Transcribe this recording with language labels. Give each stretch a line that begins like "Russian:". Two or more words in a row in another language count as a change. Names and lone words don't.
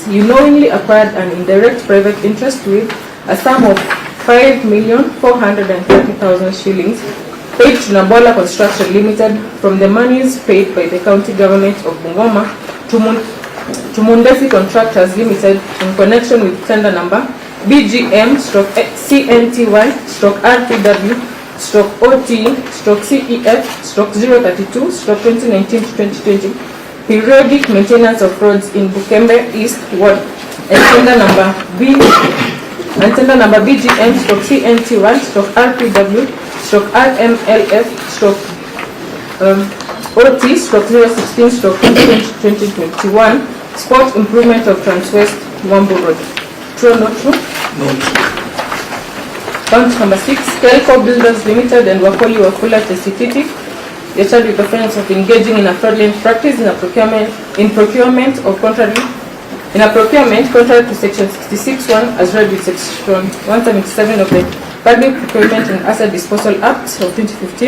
English: You knowingly acquired an indirect private interest with a sum of 5,430,000 shillings paid to Nambola Construction Limited from the monies paid by the county government of Bungoma to Mundesi Contractors Limited in connection with tender number BGM/CNTY/RPW/OT/CEF/032/2019-2020 periodic maintenance of roads in Bukembe East Ward and tender number BGM/CNTY/RPW/OT/016/2021 sport improvement of Transwest Wambu Road. True or not true? No true. Count number 6, Kelco Builders Limited and Wakoli Wafula Tesifiti, they charged with the offense of engaging in a fraudulent practice in a procurement contrary to section 66(1) as read with section 177 of the Public Procurement and Asset Disposal Act of 2015.